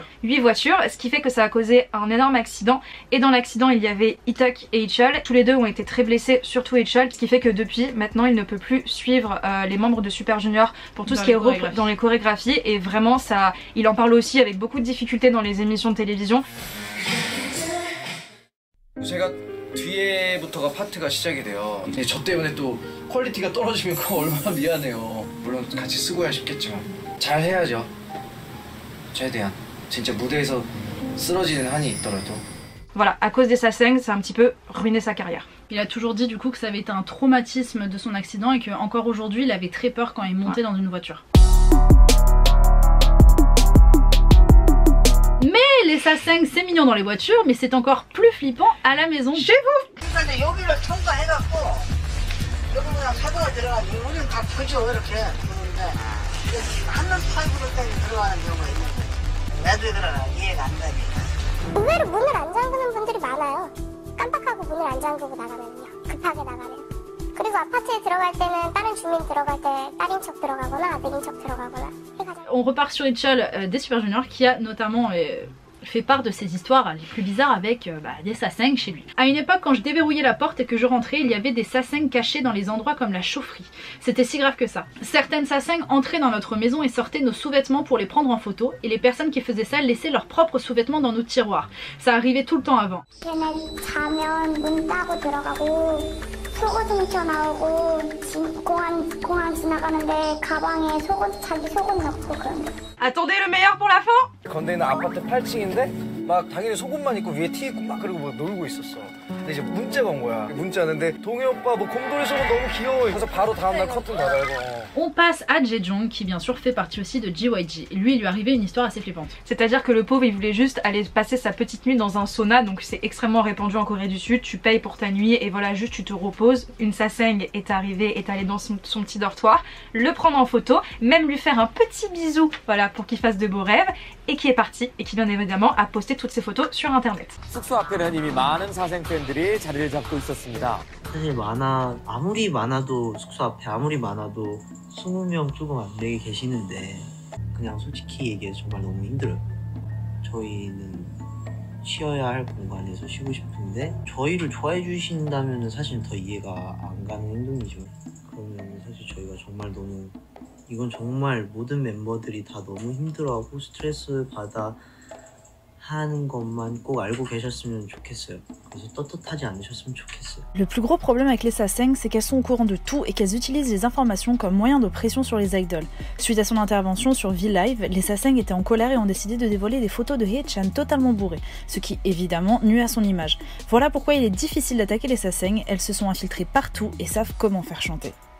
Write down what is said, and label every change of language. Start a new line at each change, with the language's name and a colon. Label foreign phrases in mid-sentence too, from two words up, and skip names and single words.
French: 8 voitures, ce qui fait que ça a causé un énorme accident. Et dans l'accident, il y avait Itaek et Ichol. Tous les deux ont été très blessés, surtout Ichol, ce qui fait que depuis, maintenant, il ne peut plus suivre les membres de Super Junior pour tout ce qui est dans les chorégraphies. Et vraiment, ça, il en parle aussi avec beaucoup de difficultés dans les émissions de télévision.
Korean: 뒤에부터가 파트가 시작이 돼요. 근데 저 때문에 또 퀄리티가 떨어지면 그거 얼마나 미안해요. 물론 같이 쓰고야 싶겠지만 잘 해야죠. 최대한 진짜 무대에서 쓰러지는 한이 있더라도.
French: Voilà, à cause des sasaeng, ça a un petit peu ruiné sa carrière. Il a toujours dit du coup que ça avait été un traumatisme de son accident et qu'encore aujourd'hui il avait très peur quand il montait dans une voiture. Mais les sasaeng c'est mignon dans les voitures, mais c'est encore plus flippant à la maison chez vous.
Korean: 의외로 문을 안 잠그는 분들이 많아요. 깜빡하고 문을 안 잠그고 나가면요. 급하게 나가면. 그리고 아파트에 들어갈 때는 다른 주민 들어갈 때 딸인 척 들어가거나 아들인 척 들어가거나 해가지고.
French: On repart sur Ichol des Super Junior qui a notamment fait part de ses histoires les plus bizarres avec des sasaeng chez lui. À une époque, quand je déverrouillais la porte et que je rentrais, il y avait des sasaeng cachés dans les endroits comme la chaufferie. C'était si grave que ça. Certaines sasaeng entraient dans notre maison et sortaient nos sous-vêtements pour les prendre en photo, et les personnes qui faisaient ça laissaient leurs propres sous-vêtements dans nos tiroirs. Ça arrivait tout le temps avant.
Korean: 자면 문 따고 들어가고 속옷 훔쳐나오고 공항 지나가는데 가방에 자기 속옷 넣고 그런 거.
French: Attendez le meilleur pour la fin.
Korean: 건대는 아파트 8층인데 막 당연히 속옷만 입고 위에 티 입고 막 그러고 막 놀고 있었어. 근데 이제 문자가 온 거야. 문자 왔는데 동해 오빠 뭐 곰돌이 속옷 너무 귀여워. 그래서 바로 다음날 커튼 다 달고.
French: On passe à Jaejong qui bien sûr fait partie aussi de JYG. Lui, il lui arrivait une histoire assez flippante. C'est-à-dire que le pauvre, il voulait juste aller passer sa petite nuit dans un sauna, donc c'est extrêmement répandu en Corée du Sud. Tu payes pour ta nuit et voilà, juste tu te reposes. Une sasaeng est arrivée, est allée dans son petit dortoir, le prendre en photo, même lui faire un petit bisou, voilà, pour qu'il fasse de beaux rêves, et qui est parti, et qui bien évidemment a posté toutes ses photos sur internet.
Korean: 숙소 앞에는 이미 많은 사생 팬들이 자리를 잡고 있었습니다. 사실 아무리 많아도 숙소 앞에 아무리 많아도 20명 조금 안 되게 계시는데 그냥 솔직히 얘기해서 정말 너무 힘들어요. 저희는 쉬어야 할 공간에서 쉬고 싶은데 저희를 좋아해 주신다면 사실 더 이해가 안 가는 행동이죠. 그러면 사실 저희가 정말 너무 이건 정말 모든 멤버들이 다 너무 힘들어하고 스트레스 받아 하는 것만 꼭 알고 계셨으면 좋겠어요. 그래서 떳떳하지 않으셨으면 좋겠어요.
French: Le plus gros problème avec les sasaeng, c'est qu'elles sont au courant de tout et qu'elles utilisent les informations comme moyen de pression sur les idols. Suite à son intervention sur V-Live, les sasaeng étaient en colère et ont décidé de dévoiler des photos de Haechan totalement bourrées, ce qui évidemment nuit à son image. Voilà pourquoi il est difficile d'attaquer les sasaeng, elles se sont infiltrées partout et savent comment faire chanter.